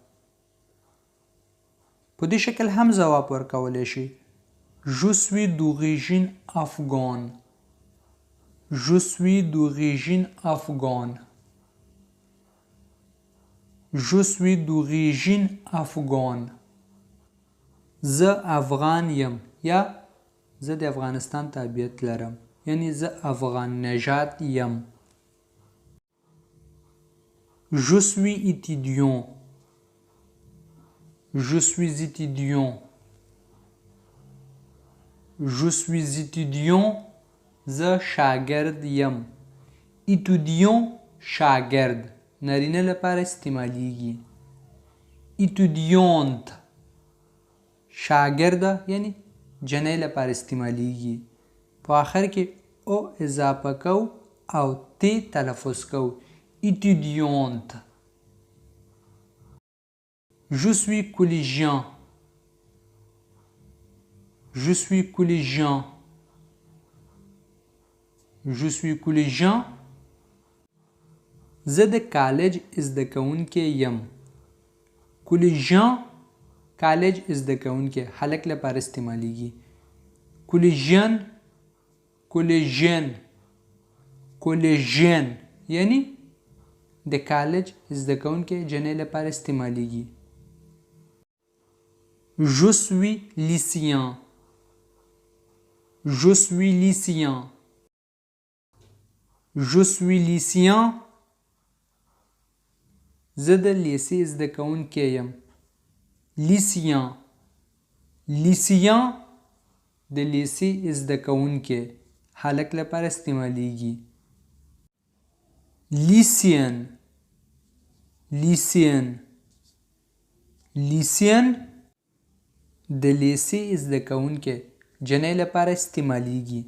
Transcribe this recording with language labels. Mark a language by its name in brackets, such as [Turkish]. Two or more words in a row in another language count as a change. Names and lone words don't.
[Pashto] په دې شکل هم ځواب ورکولی شي. [French] Je suis d'origine afghane. Je suis d'origine afghane. Je suis d'origine afghane. [Pashto] زه افغان یم یا زه د افغانستان تابعیت لرم یعنی زه افغان نژاد یم. [French] Je suis étudiant. Je suis étudiant. Je suis étudiant. [Pashto] زه شاگرد یم. étudiant شاگرد نارینه لپاره استعمالیږي. étudiante شاگرده یعنی جنۍ لپاره استعمالیږي. په آخر کې او اضافه کو او تی تلفظ کو. [French] étudiante. Je suis collégien. Je suis collégien. Je suis collégien. [Pashto] زه د کالج زده کوونکی یم. کولیژن کالج زده کوونکی هلک لپاره استعمالیږي. کولیژن کولیژن کولیژن یعنی د کالج زده کوونکی جنۍ لپاره استعمالیږي. [French] Je suis lycéen. Je suis lycéen. Je suis lycéen. [Pashto] زه د لیسې زده کوونکی یم. لیسیان لیسیان د لیسې زده کوونکی هلک لپاره استعمالیږي. لیسین لیسین لیسین د لیسې زده کوونکی جنۍ لپاره استعمالیږي.